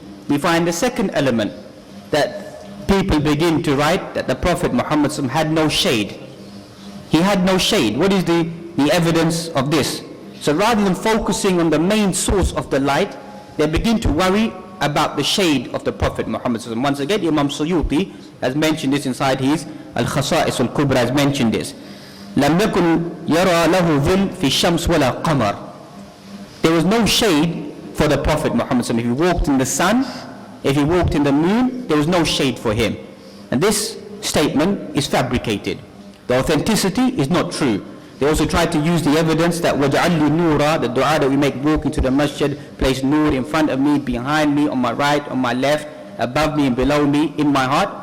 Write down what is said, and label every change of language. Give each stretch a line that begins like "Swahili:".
English: we find the second element, that people begin to write that the Prophet Muhammad had no shade. He had no shade. What is the evidence of this? So rather than focusing on the main source of the light, they begin to worry about the shade of the Prophet Muhammad. Once again, Imam Suyuti has mentioned this inside his Al-Khasa'is al-Kubra, has mentioned this.
Arabic: لم يكن يرى له ظل في الشمس ولا قمر.
English: There was no shade for the Prophet Muhammad. If he walked in the sun, if he walked in the moon, there was no shade for him. And this statement is fabricated. The authenticity is not true. They also tried to use the evidence that
Arabic: وَجَعَلِّ نُورًا,
English: the dua that we make walking to the masjid, place nur in front of me, behind me, on my right, on my left, above me and below me, in my heart.